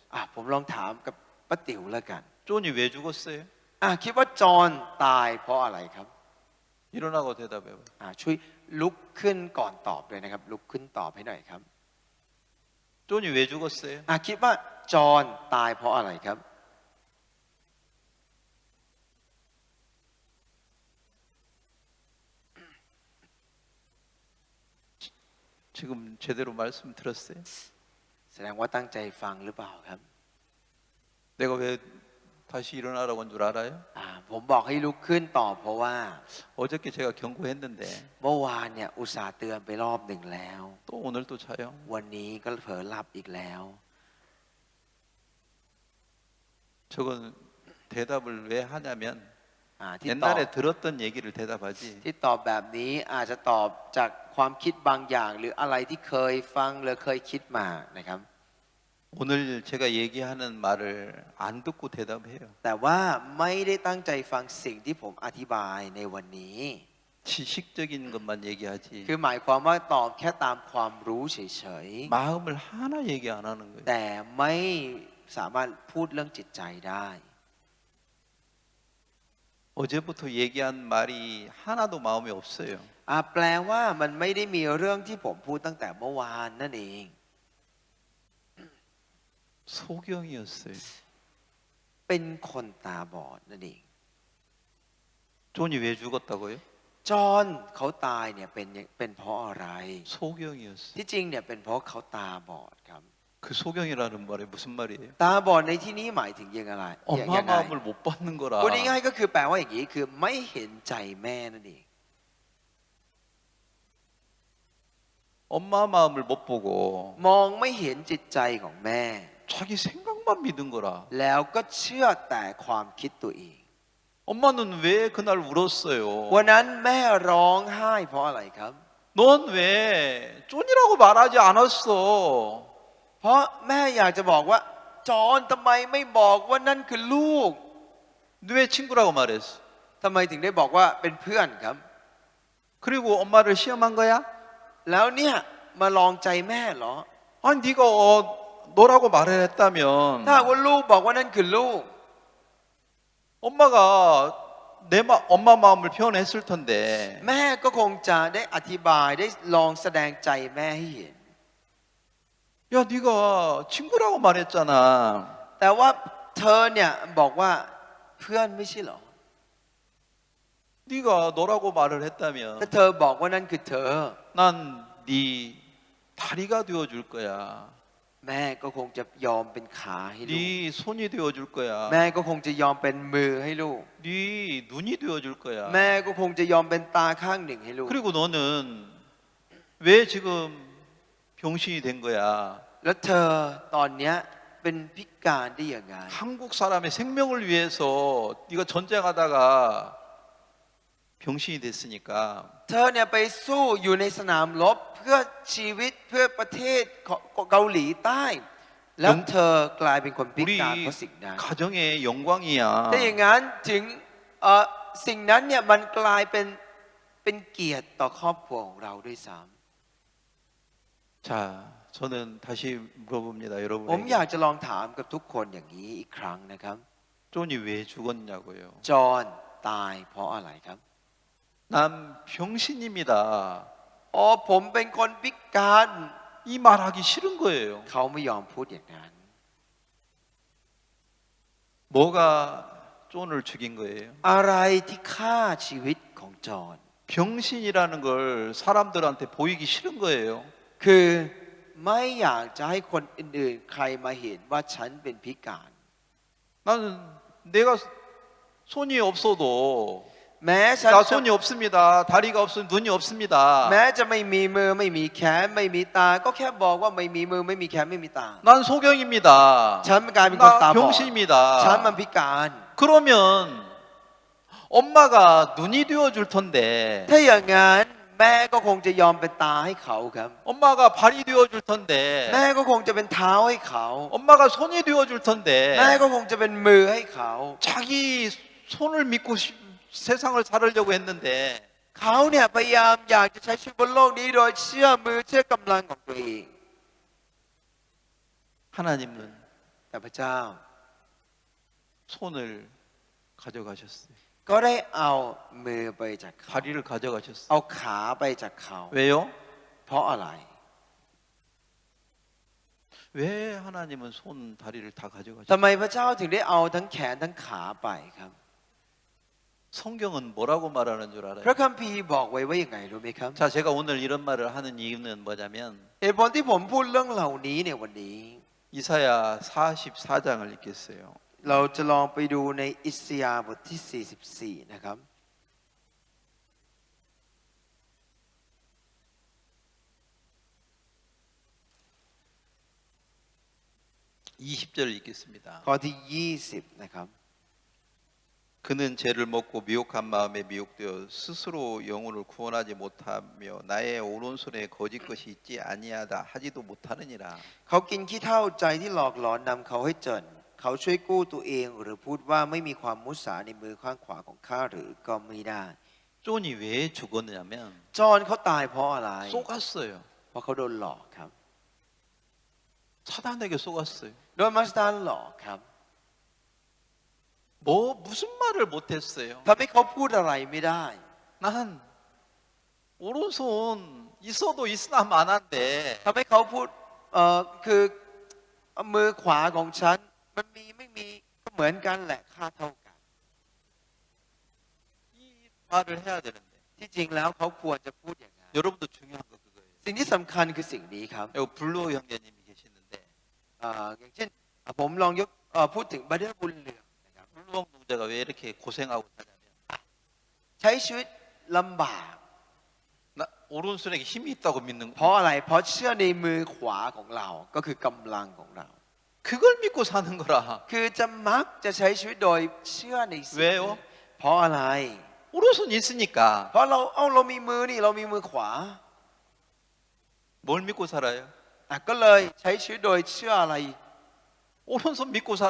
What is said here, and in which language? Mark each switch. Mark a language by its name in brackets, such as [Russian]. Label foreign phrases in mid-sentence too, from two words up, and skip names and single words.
[Thai] ผมลองถามกับป้าติ๋วแล้วกัน [Korean] 존이 왜 죽었어요? [Thai] คิดว่าจอห์นตายเพราะอะไรครับ [Korean] 일어나고 대답해봐요. [Thai] ช่วยลุกขึ้นก่อนตอบเลยนะครับ ลุกขึ้นตอบให้หน่อยครับ [Korean] 존이 왜 죽었어요? [Thai] คิดว่าจอห์นตายเพราะอะไรครับ [Korean] 지금 제대로 말씀 들었어요? [Thai] แสดงว่าตั้งใจฟังหรือเปล่าครับ [Korean] 내가 왜 다시 일어나라고 한 줄 알아요? [Thai] ผมบอกให้ลุกขึ้นตอบเพราะว่า [Korean] 어저께 제가 경고했는데 [Thai] เมื่อวานเนี่ยอุตส่าห์เตือนไปรอบหนึ่งแล้ว [Korean] 또 오늘 또 자요. [Thai] วันนี้ก็เผลอหลับอีกแล้ว [Korean] 저건 대답을 왜 하냐면 [Thai] ที่ตอบ [Korean] 옛날에 들었던 얘기를 대답하지 [Thai] ที่ตอบแบบนี้อาจจะตอบจากความคิดบางอย่าง หรืออะไรที่เคยฟังหรือเคยคิดมานะครับ [Korean] 오늘 제가 얘기하는 말을 안 듣고 대답해요. [Thai] แต่ว่าไม่ได้ตั้งใจฟังสิ่งที่ผมอธิบายในวันนี้ [Korean] 지식적인 것만 얘기하지 [Thai] คือหมายความว่าตอบแค่ตามความรู้เฉย [Korean] 마음을 하나 얘기 안 하는 거예요. [Thai] ๆแต่ไม่สามารถพูดเรื่องจิตใจได้ [Korean] 어제부터 얘기한 말이 하나도 마음에 없어요. [Thai] แปลว่ามันไม่ได้มีเรื่องที่ผมพูดตั้งแต่เมื่อวานนั่นเอง [Korean] 소경이었어요. [Thai] เป็นคนตาบอดนั่นเอง [Korean] 존이 왜 죽었다고요? [Thai] จอห์นเขาตายเนี่ยเป็นเพราะอะไร [Korean] 소경이었어요. [Thai] ที่จริงเนี่ยเป็นเพราะเขาตาบอดครับ [Korean] 그 소경이라는 말이 무슨 말이에요? [Thai] ตาบอดในที่นี้หมายถึงยังอะไร [Korean] 엄마 [Thai] ยังไง [Korean] 마음을 못 받는 거라. [Thai] พูดง่ายๆก็คือแปลว่าอย่างนี้คือไม่เห็นใจแม่นั่นเอง [Korean] 엄마 마음을 못 보고 [Thai] มองไม่เห็นจิตใจของแม่ [Korean] 자기 생각만 믿은 거라. [Thai] แล้วก็เชื่อแต่ความคิดตัวเอง [Korean] 엄마는 왜 그날 울었어요? [Thai] วันนั้นแม่ร้องไห้เพราะอะไรครับ [Korean] 넌 왜 쫀이라고 말하지 않았어? [Thai] เพราะแม่อยากจะบอกว่าจอห์นทำไมไม่บอกว่านั่นคือลูก [Korean] 너 왜 친구라고 말했어? [Thai] ทำไมถึงได้บอกว่าเป็นเพื่อนครับ [Korean] 그리고 엄마를 시험한 거야? [Thai] แล้วเนี่ยมาลองใจแม่เหรอ [Korean] 아니 네가 너라고 말을 했다면 [Thai] ถ้าหากว่าลูกบอกว่านั่นคือลูก [Korean] 엄마가 엄마 마음을 표현했을 텐데 [Thai] แม่ก็คงจะได้อธิบายได้ลองแสดงใจแม่ให้เห็น [Korean] 야 네가 친구라고 말했잖아. [Thai] แต่ว่าเธอเนี่ยบอกว่าเพื่อนไม่ใช่เหรอ [Korean] 네가 너라고 말을 [Thai] ถ้า [Korean] 했다면 [Thai] เธอบอกว่านั่นคือเธอ [Korean] 난 네 다리가 되어줄 거야. [Thai] แม่ก็คงจะยอมเป็นขาให้ลูก [Korean] 네 손이 되어줄 거야. [Thai] แม่ก็คงจะยอมเป็นมือให้ลูก [Korean] 네 눈이 되어줄 거야. [Thai] แม่ก็คงจะยอมเป็นตาข้างหนึ่งให้ลูก [Korean] 그리고 너는 왜 지금 병신이 된 거야? [Thai] แล้วเธอตอนเนี้ยเป็นพิการได้ยังไง [Korean] 한국 사람의 생명을 위해서 네가 전쟁하다가 병신이 됐으니까 [Thai] เธอเนี่ยไปสู้อยู่ในสนามรบเพื่อชีวิตเพื่อประเทศเกาหลีใต้ แล้วเธอกลายเป็นคนพิการ [Korean] 우리 [Thai] เพราะสิ่งนั้น [Korean] 가정의 영광이야. [Thai] ถ้าอย่างนั้นถึงสิ่งนั้นเนี่ยมันกลายเป็นเกียรติต่อครอบครัวของเราด้วยซ้ [Korean] 자, 저는 다시 물어봅니다, [Thai] ำผมอยาก [Korean] 여러분에게. [Thai] จะลองถามกับทุกคนอย่างนี้อีกครั้งนะครับ [Korean] 존이 왜 죽었냐고요? [Thai] จอห์นตายเพราะอะไรครับ [Korean] 난 병신입니다. [Thai] อ๋อผมเป็นคนพิการ [Korean] 이 말하기 싫은 거예요. [Thai] เขาไม่ยอมพูดอย่างนั้น [Korean] 뭐가 존을 죽인 거예요? [Thai] อะไรที่ฆ่าชีวิตของจอห์น [Korean] 병신이라는 걸 사람들한테 보이기 싫은 거예요. [Thai] คือไม่อยากจะให้คนอื่นๆ ใครมาเห็นว่าฉันเป็นพิการ [Korean] 나는 내가 손이 없어도 [Thai] แม้ฉัน [Korean] 나 [Thai] จะ [Korean] 손이 없습니다. 다리가 없으면 눈이 없습니다. [Thai] แม้จะไม่มีมือไม่มีแขนไม่มีตา ก็แค่บอกว่าไม่มีมือไม่มีแขนไม่มีตา [Korean] 난 소경입니다. [Thai] ฉันกลายเป็นคนตา [Korean] 나 [Thai] บอด [Korean] 병신입니다. [Thai] ฉันมันพิการ [Korean] 그러면 엄마가 눈이 되어줄 텐데 [Thai] ถ้าอย่างนั้นแม่ก็คงจะยอมเป็นตาให้เขาครับ [Korean] 엄마가 발이 되어줄 [Thai] แม่ [Korean] 텐데 [Thai] ก็คงจะเป็นเท้าให้เขา [Korean] 엄마가 손이 되어줄 [Thai] แม่ก็ [Korean] 텐데 [Thai] คงจะเป็นมือให้เขา [Korean] 자기 손을 믿고 세상을 살으려고 했는데 [Thai] เขาเนี่ยพยายามอยากจะใช้ชีวิตบนโลกนี้โดยเชื่อมือเชื่อกำลังของตัวเอง [Korean] 하나님은 [Thai] แต่พระเจ้า [Korean] 손을 가져가셨어요. [Thai] ก็ได้เอามือไปจากเขา [Korean] 다리를 가져가셨어요. [Thai] เอาขาไปจากเขา [Korean] 왜요? [Thai] เพราะอะไร [Korean] 왜 하나님은 손, 다리를 다 [Thai] ทำ [Korean] 가져가셨어요? [Thai] ไมพระเจ้าถึงได้เอาทั้งแขนทั้งขาไปครับ [Korean] 성경은 뭐라고 말하는 줄 [Thai] พระ [Korean] 알아요? [Thai] คัมภีร์บอกไว้ว่าอย่างไงรู้ไหมครับ [Korean] 자, 제가 오늘 이런 말을 하는 이유는 뭐냐면 [Thai] เหตุผลที่ผมพูดเรื่องเหล่านี้ในวันนี้ [Korean] 이사야 44장을 읽겠어요. [Thai] เราจะลองไปดูในอิสยาห์บทที่ 44 นะครับ [Korean] 20절 읽겠습니다. [Thai] ข้อที่ 20 นะครับ [Korean] 그는 죄를 먹고 미혹한 마음에 미혹되어 스스로 영혼을 구원하지 못하며 나의 오른손에 거짓 것이 있지 아니하다 하지도 못하느니라. [Thai] เขากินขี้เถ้าใจที่หลอกหลอนนำเขาให้จน เขาช่วยกู้ตัวเองหรือพูดว่าไม่มีความมุสาในมือข้างขวาของข้าหรือก็ไม่ได้ [Korean] 존이 왜 죽었냐면 [Thai] จอห์นเขาตายเพราะอะไร [Korean] 속았어요. [Thai] เพราะเขาโดนหลอกครับ [Korean] 사단에게 속았어요. [Thai] โดนมัสตานหลอกครับ [Korean] 무슨 말을 못했어요. [Thai] ทำให้เขาพูดอะไรไม่ได้ [Korean] 난 오른손 있어도 있으나 마나인데 [Thai] ทำให้เขาพูดคือมือขวาของฉันมันมีไม่มีก็เหมือนกันแหละค่าเท่ากัน [Korean] 이 말을 해야 되는데 [Thai] ที่จริงแล้วเขาควรจะพูดอย่างนั้น [Korean] 여러분도 중요한 거 그거예요. [Thai] สิ่งที่สำคัญคือสิ่งนี้ครับ [Korean] 여기 블루 형제님이 계시는데 [Thai] อย่างเช่นผมลองยกพูดถึงบาเดอร์บุญเหลืองนะครับ [Korean] 블루 동자가 왜 이렇게 고생하고 사냐면 [Thai] ใช้ชีวิตลำบาก [Korean] 나 오른손에 힘이 있다고 믿는 [Thai] เพราะอะไรเพราะเชื่อในมือขวาของเราก็คือกำลังของเรา [Korean] 그걸 믿고 사는 거라. [Thai] คือจะมักจะใช้ชีวิตโดยเชื่อในสิ่ง [Korean] 왜요? [Thai] เพราะอะไร [Korean] 오른손 있으니까 [Thai] เพราะเรามีมือนี่เรามีมือขวา [Korean] 뭘 믿고 살아요? [Thai] ก็เลยใช้ชีวิตโดยเชื่ออะไร [Korean] 오른손 믿고 살아.